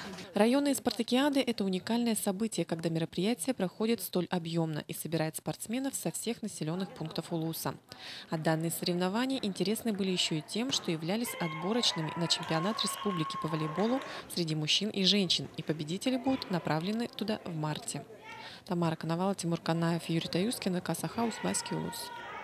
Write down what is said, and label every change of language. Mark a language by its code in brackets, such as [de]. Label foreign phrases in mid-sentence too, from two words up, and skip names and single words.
[ru] Районные спартакиады – это уникальное событие, когда мероприятие проходит столь объемно и собирает спортсменов со всех населенных пунктов Улуса. А данные соревнования интересны были еще и тем, что являлись отборочными на чемпионат республики по волейболу среди мужчин и женщин, и победители будут направлены туда в марте. Тамара Коновалова, Тимур Канаев, Юрий Таюскин, КСХ, Усть-Майский Улус.